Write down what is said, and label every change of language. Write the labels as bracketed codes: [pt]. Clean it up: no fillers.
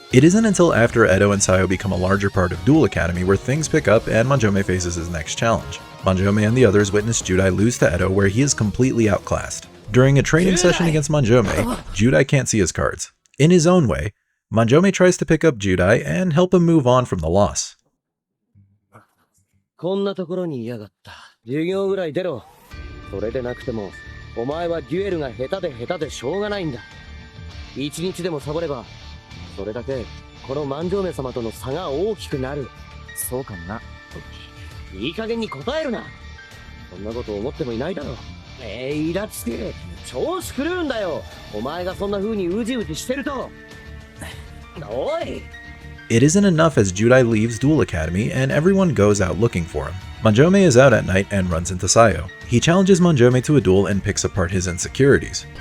[en] It isn't until after Edo and Saio become a larger part of Duel Academy where things pick up and Manjoume faces his next challenge. Manjoume and the others witness Judai lose to Edo where he is completely outclassed. During a training session against Manjoume, Judai can't see his cards. In his own way, Manjoume tries to pick up Judai and help him move on from the loss. [ja] こんなところにいやがった。授業ぐらい出ろ。それでなくても、お前はデュエルが下手でしょうがないんだ。一日でもサボれば、それだけこの万丈目様との差が大きくなる。そうかな。いい加減に答えるな。そんなこと思ってもいないだろ。イラつけ。調子狂うんだよ。お前がそんな風にうじうじしてると。おい。 [en] It isn't enough as Judai leaves Duel Academy and everyone goes out looking for him. Manjoume is out at night and runs into Saio. He challenges Manjoume to a duel and picks apart his insecurities.